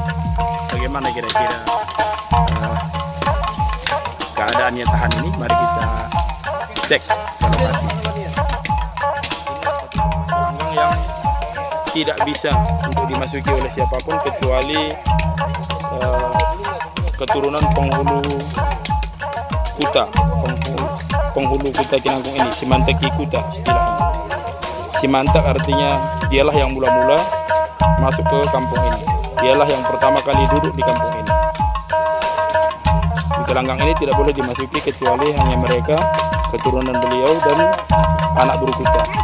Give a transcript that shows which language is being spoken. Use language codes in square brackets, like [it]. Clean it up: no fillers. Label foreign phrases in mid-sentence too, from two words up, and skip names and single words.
[id] Bagaimana kira-kira keadaannya tahan ini? Mari kita cek lokasi. Yang tidak bisa untuk dimasuki oleh siapapun kecuali keturunan penghulu kuta, penghulu kuta Kinangkung ini, Simanteki kuta istilahnya. Simantek artinya dialah yang mula-mula masuk ke kampung ini, dialah yang pertama kali duduk di kampung ini. gelanggang ini tidak boleh dimasuki kecuali hanya mereka, keturunan beliau dan anak Burukuta.